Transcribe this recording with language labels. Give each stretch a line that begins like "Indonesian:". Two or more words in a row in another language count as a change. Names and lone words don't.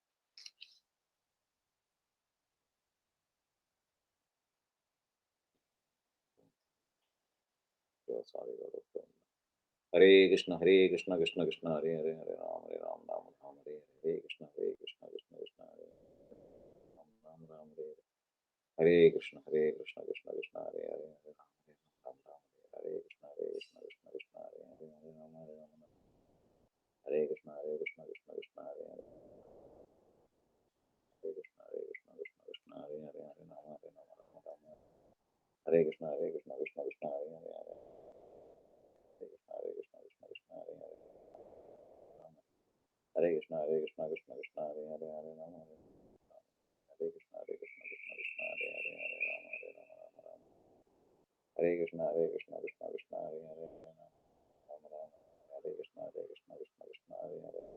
Sanskrit: ஹரே கிருஷ்ண ஹரே கிருஷ்ண கிருஷ்ண கிருஷ்ண ஹரே ஹரே ஹரே ராம் ராம் ராம் ஹரே ஹரே கிருஷ்ண கிருஷ்ண கிருஷ்ண ஹரே ராம் ராம் ஹரே ஹரே கிருஷ்ண கிருஷ்ண கிருஷ்ண ஹரே ஹரே ஹரே ராம் ராம் ஹரே கிருஷ்ண கிருஷ்ண கிருஷ்ண ஹரே ஹரே ஹரே ராம் ஹரே ராம் ஹரே கிருஷ்ண கிருஷ்ண கிருஷ்ண ஹரே ஹரே கிருஷ்ண கிருஷ்ண கிருஷ்ண ஹரே ஹரே ஹரே ராம் ஹரே ராம் ஹரே கிருஷ்ண கிருஷ்ண கிருஷ்ண ஹரே ஹரே ஹரே Hare Krishna Krishna Krishna Hare Hare Hare Krishna Krishna Krishna Hare Hare Hare Rama Hare Krishna Krishna Krishna Hare Hare Hare Rama Hare Rama Hare Krishna Krishna Krishna Hare Hare Rama Rama Hare Krishna Krishna Krishna Hare Hare